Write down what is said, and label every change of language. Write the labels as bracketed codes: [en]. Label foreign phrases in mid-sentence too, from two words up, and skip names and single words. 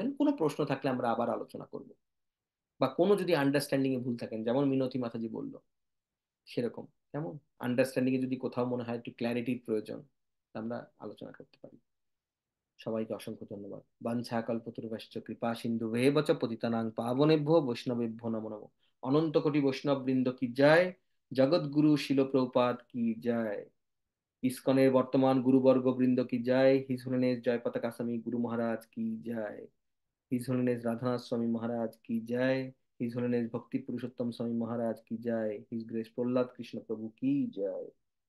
[bn] কোনো প্রশ্ন থাকলে আমরা আবার আলোচনা করব, বা কোনো যদি আন্ডারস্ট্যান্ডিং এ ভুল থাকেন, যেমন মিনতি মাতাজি বললো সেরকম, কেমন আন্ডারস্ট্যান্ডিং এ যদি কোথাও মনে হয় একটু ক্ল্যারিটির প্রয়োজন, আমরা আলোচনা করতে পারি। সবাইকে অসংখ্য ধন্যবাদ। [sa] বাঞ্ছা কল্পতরুভ্যশ্চ কৃপা সিন্ধুভেব চ পতিতানাং পাবনেভ্যো বৈষ্ণবেভ্যো নমো নমঃ। [bn] অনন্ত কোটি বৈষ্ণব বৃন্দ কি জয়, জগৎগুরু শিল প্রভুপাদ কি জয়, ইসকনের বর্তমান গুরুবর্গ বৃন্দ কি জয়, [en] His Holiness [bn] জয় পতাকা স্বামী গুরু মহারাজ কি জয়, [en] His Holiness [bn] রাধানাথ স্বামী মহারাজ কি জয়, [en] His Holiness [bn] ভক্তি পুরুষোত্তম স্বামী মহারাজ কি জয়, [en] His Grace [bn] প্রহ্লাদ কৃষ্ণ প্রভু কি জয়।